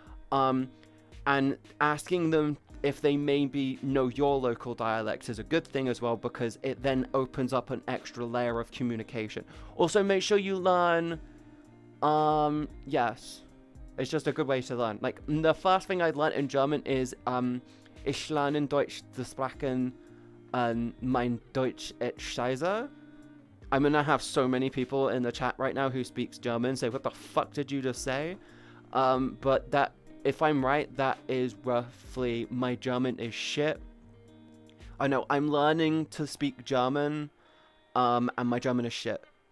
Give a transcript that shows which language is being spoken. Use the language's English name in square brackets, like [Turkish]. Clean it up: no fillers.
[English] And asking them if they maybe know your local dialect is a good thing as well, because it then opens up an extra layer of communication. Also, make sure you learn, yes, it's just a good way to learn. Like, the first thing I learned in German is, [German] ich lerne Deutsch zu sprechen, mein Deutsch ist scheiße. [English] I'm gonna have so many people in the chat right now who speaks German say, what the fuck did you just say? But that, if I'm right, that is roughly, my German is shit. I know, I'm learning to speak German, and my German is shit.